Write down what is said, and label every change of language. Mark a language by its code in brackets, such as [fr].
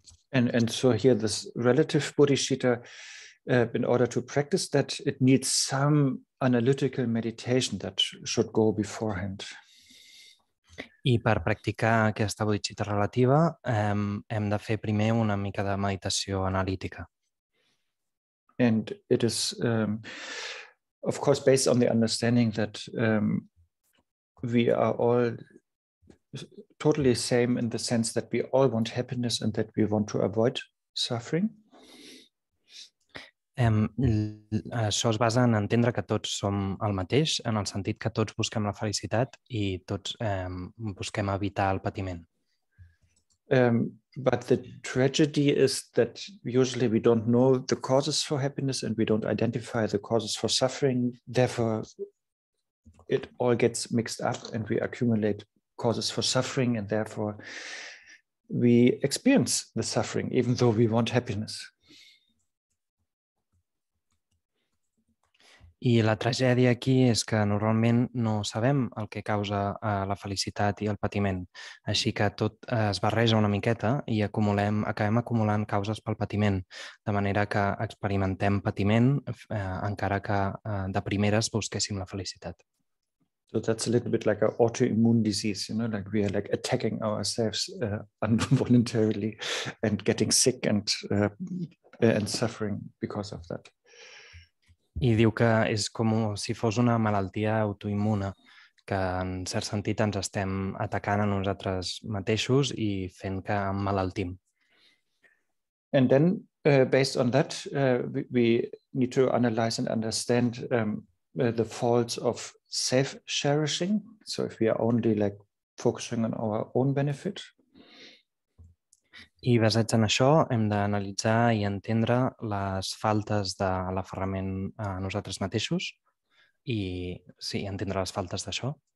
[en] And so here this relative bodhicitta, in order to practice that, it needs some analytical meditation that should go beforehand. [ca] I per practicar aquesta bodhicitta relativa hem de fer primer una mica de meditació analítica. [en] And it is, of course, based on the understanding that we are all totally same in the sense that we all want happiness and that we want to avoid suffering. [ca] Això es basa en entendre que tots som el mateix, en el sentit que tots busquem la felicitat i tots busquem evitar el patiment. [en] But the tragedy is that usually we don't know the causes for happiness and we don't identify the causes for suffering. Therefore, it all gets mixed up and we accumulate causes for suffering, and therefore we experience the suffering even though we want happiness. [ca] I la tragèdia aquí és que normalment no sabem el que causa la felicitat i el patiment, així que tot es barreja una miqueta i acabem acumulant causes pel patiment, de manera que experimentem patiment encara que de primeres busquéssim la felicitat. [en] So that's a little bit like an autoimmune disease, like we are like attacking ourselves involuntarily and getting sick and suffering because of that. [ca] I diu que és com si fos una malaltia autoimmune, que en cert sentit ens estem atacant a nosaltres mateixos i fent que emmalaltim. [en] And then, based on that, we need to analyze and understand the faults of self-cherishing. So if we are only like focusing on our own benefit. [ca] I basats en això hem d'analitzar i entendre les faltes de l'aferrament a nosaltres mateixos i sí, entendre les faltes d'això.